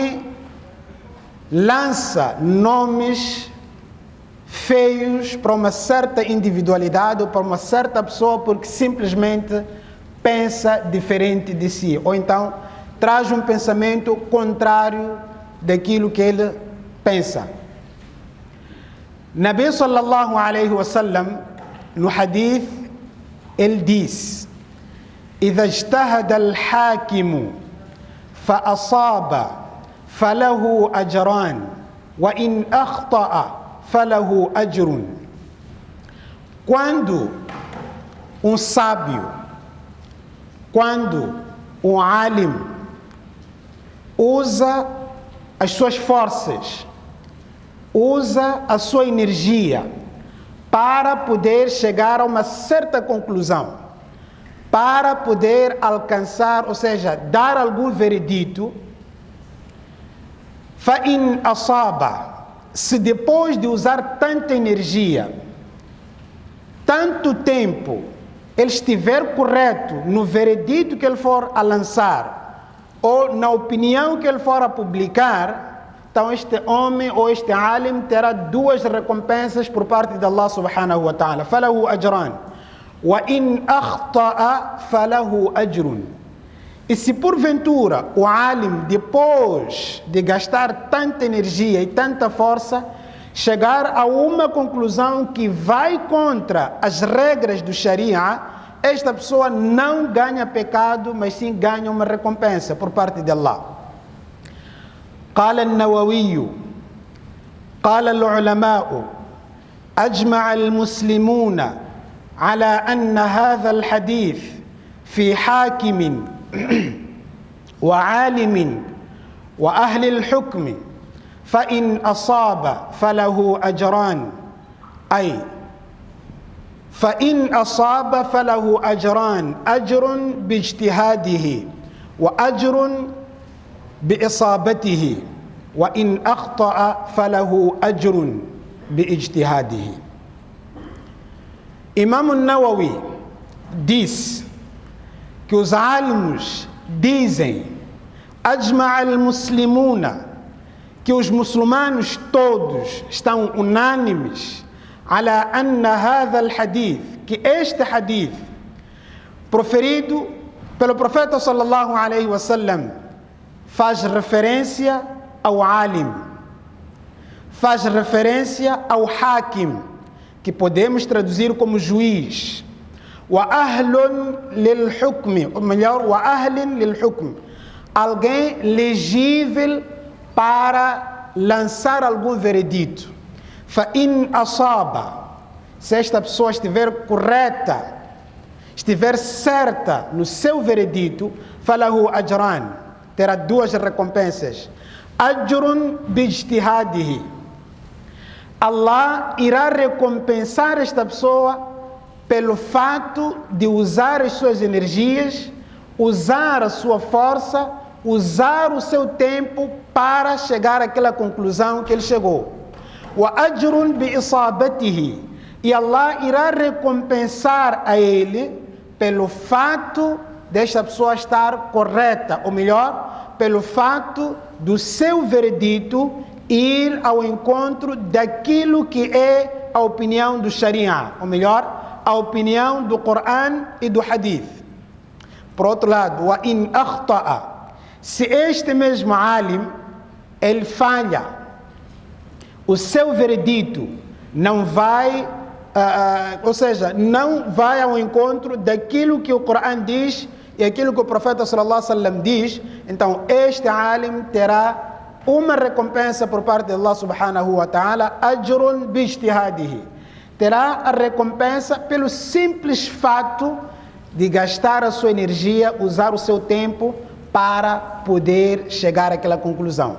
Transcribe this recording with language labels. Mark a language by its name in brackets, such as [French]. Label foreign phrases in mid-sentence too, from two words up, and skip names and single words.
[Portuguese] Há quem lança nomes feios para uma certa individualidade ou para uma certa pessoa porque simplesmente pensa diferente de si, ou então traz um pensamento contrário daquilo que ele pensa. [Arabic] نبي صلى الله عليه وسلم, [Portuguese] no hadith, ele diz: [Arabic] إذا اجتهد الحاكم فأصاب فله أجران وإن أخطأ فله أجر. [Portuguese] Quando um sábio, quando um alim usa as suas forças, usa a sua energia para poder chegar a uma certa conclusão, para poder alcançar, ou seja, dar algum veredito, [Arabic] فَإِنْ أَصَابَ, [Portuguese] se depois de usar tanta energia, tanto tempo, ele estiver correto no veredito que ele for a lançar, ou na opinião que ele for a publicar, então este homem ou este alim terá duas recompensas por parte de [Arabic] الله سبحانه وتعالى. فَلَهُ أَجْرًا وَإِنْ أَخْطَأَ فَلَهُ أَجْرٌ. [Portuguese] E se porventura o alim, depois de gastar tanta energia e tanta força, chegar a uma conclusão que vai contra as regras do Sharia, esta pessoa não ganha pecado, mas sim ganha uma recompensa por parte de Allah. [Arabic] قال النووي قال العلماء أجمع المسلمون على أن هذا الحديث في حاكم وعالم وأهل الحكم فإن أصاب فله أجران، أي فإن أصاب فله أجران، أجر باجتهاده وأجر بإصابته، وإن أخطأ فله أجر باجتهاده. [Portuguese] Imam Nawawi diz que os alimos dizem, [Arabic] أجمع المسلمون, [Portuguese] que os muçulmanos todos estão unânimes, [Arabic] على أن هذا الحديث, [Portuguese] que este hadith proferido pelo profeta [Arabic] صلى الله عليه وسلم [Portuguese] faz referência ao alim, faz referência ao hakim, que podemos traduzir como juiz, [Arabic] وأهل للحكم, [Portuguese] ou melhor, [Arabic] وأهلٍ للحكم, [Portuguese] alguém legível para lançar algum veredito. [Arabic] فإن أصاب, [Portuguese] se esta pessoa estiver correta, estiver certa no seu veredito, [Arabic] فله أجرًا, [Portuguese] terá duas recompensas. [Arabic] أجر باجتهاده, [Portuguese] Allah irá recompensar esta pessoa pelo fato de usar as suas energias, usar a sua força, usar o seu tempo para chegar àquela conclusão que ele chegou. [Arabic] وأجر بإصابته, [Portuguese] e Allah irá recompensar a ele pelo fato desta pessoa estar correta, ou melhor, pelo fato do seu veredito ir ao encontro daquilo que é a opinião do Sharia, ou melhor, a opinião do Coran e do Hadith. Por outro lado, [Arabic] وإن أخطأ, [Portuguese] se este mesmo alim, ele falha, o seu veredito não vai, ou seja, não vai ao encontro daquilo que o Coran diz e aquilo que o profeta [Arabic] صلى الله عليه وسلم [Portuguese] diz, então este alim terá uma recompensa por parte de [Arabic] الله سبحانه وتعالى أجر باجتهاده, [Portuguese] terá a recompensa pelo simples fato de gastar a sua energia, usar o seu tempo para poder chegar àquela conclusão.